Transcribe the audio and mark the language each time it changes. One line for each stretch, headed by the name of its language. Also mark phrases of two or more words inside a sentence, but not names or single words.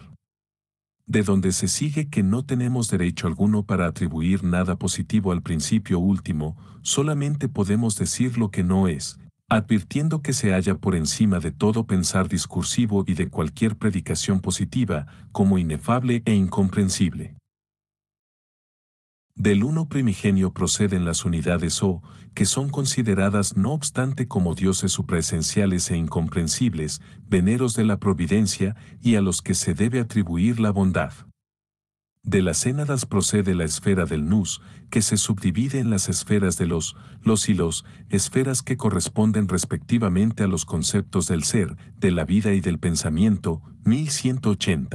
Spanish: De donde se sigue que no tenemos derecho alguno para atribuir nada positivo al principio último, solamente podemos decir lo que no es, advirtiendo que se halla por encima de todo pensar discursivo y de cualquier predicación positiva, como inefable e incomprensible. Del uno primigenio proceden las unidades O, que son consideradas no obstante como dioses supraesenciales e incomprensibles, veneros de la providencia y a los que se debe atribuir la bondad. De las énadas procede la esfera del nous, que se subdivide en las esferas de los y los, esferas que corresponden respectivamente a los conceptos del ser, de la vida y del pensamiento, 1180.